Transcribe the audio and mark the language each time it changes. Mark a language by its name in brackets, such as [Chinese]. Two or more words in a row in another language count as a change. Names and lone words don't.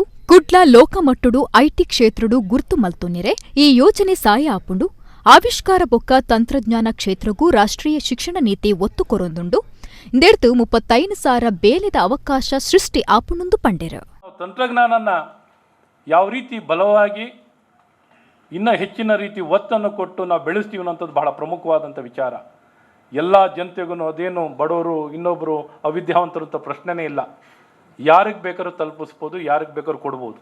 [Tulu] ಕುಡ್ಲ ಲೋಕಮಟ್ಟುಡು ಐಟಿ ಕ್ಷೇತ್ರಡು ಗುರ್ತು ಮಲ್ತೊನ್ನಿರೆ ಈ ಯೋಜನೆ ಸಾಯ ಆಪುಂಡು. ಆವಿಷ್ಕಾರ ಬೊಕ್ಕ ತಂತ್ರಜ್ಞಾನ ಕ್ಷೇತ್ರಗೂ ರಾಷ್ಟ್ರೀಯ ಶಿಕ್ಷಣ ನೀತಿ ಒತ್ತು ಕೊರೊಂದುಂಡು. ಇಂದೆರ್ದು 35,000 ಬೇಲೆದ ಅವಕಾಶ ಸೃಷ್ಟಿ ಆಪುಂಡು ಪಂಡೆರು. [Kannada] ತಂತ್ರಜ್ಞಾನನ ಯಾವ ರೀತಿ ಬಲವಾಗಿ ಇನ್ನೂ ಹೆಚ್ಚಿನ ರೀತಿ ಒತ್ತನ್ನು ಕೊಟ್ಟು ನಾವು ಬೆಳೆಸ್ತೀವಿ ಅನ್ನೋಂಥದ್ದು ಬಹಳ ಪ್ರಮುಖವಾದಂಥ ವಿಚಾರ. ಎಲ್ಲ ಜನತೆಗೂ ಅದೇನು ಬಡವರು ಇನ್ನೊಬ್ಬರು ಅವಿದ್ಯಾವಂತರು ಅಂತ ಪ್ರಶ್ನೆನೇ ಇಲ್ಲ. ಯಾರಿಗೆ ಬೇಕಾದ್ರೂ ತಲುಪಿಸ್ಬೋದು, ಯಾರಿಗೆ ಬೇಕಾದ್ರೂ ಕೊಡ್ಬೋದು.